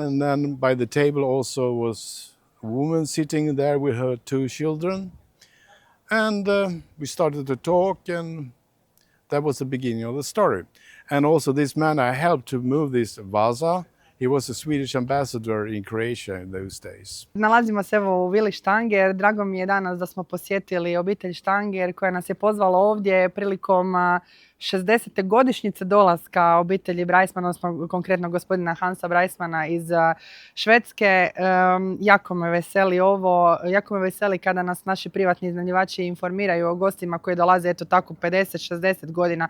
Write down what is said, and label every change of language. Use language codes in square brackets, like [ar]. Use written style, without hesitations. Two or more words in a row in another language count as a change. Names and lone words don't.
[en] And then by the table also was a woman sitting there with her 2 children. And we started to talk, and that was the beginning of the story. And also this man I helped to move this vasa. He was a Swedish ambassador in Croatia in those days. [hr] Nalazimo se evo u vili Stanger. Drago mi je danas da smo posjetili obitelj Stanger koja nas je pozvala ovdje prilikom 60. godišnjice dolaska obitelji Breismar, odnosno konkretno gospodina Hansa Breismara iz Švedske. Jako me veseli ovo, jako me veseli kada nas naši privatni iznajmljivači informiraju o gostima koji dolaze eto tako 50-60 godina.